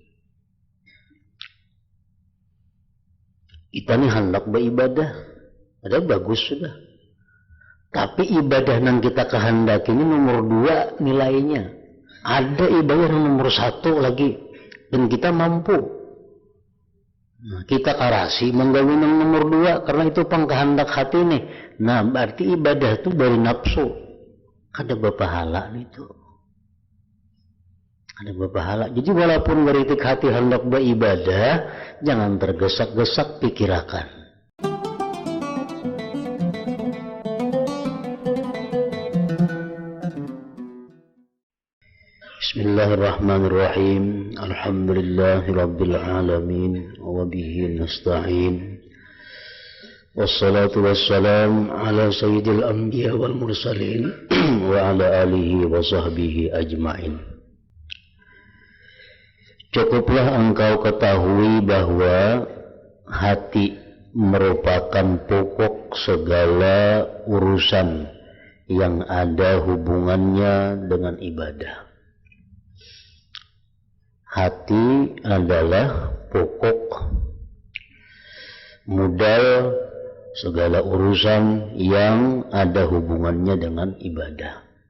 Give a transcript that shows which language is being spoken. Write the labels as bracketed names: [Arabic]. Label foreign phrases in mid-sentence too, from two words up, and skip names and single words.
[Banjar] Kita nih hendak beribadah, ada bagus sudah. Tapi ibadah yang kita kehendaki ini nomor 2 nilainya. Ada ibadah yang nomor 1 lagi dan kita mampu. Nah, kita karasi menggawi yang nomor 2 karena itu pengkehendak hati nih. Nah, berarti ibadah itu dari nafsu. Ada berpahala itu. Ada berpahala. Jadi walaupun geritik hati hendak beribadah, jangan tergesak-gesak pikirakan. [Arabic] Bismillahirrahmanirrahim. الحمد لله رب العالمين وبه نستعين. والصلاة والسلام على سيد الأنبياء والمرسلين وعلى آله وصحبه أجمعين. [Indonesian] Cukuplah engkau ketahui bahwa hati merupakan pokok segala urusan yang ada hubungannya dengan ibadah. Hati adalah pokok modal segala urusan yang ada hubungannya dengan ibadah.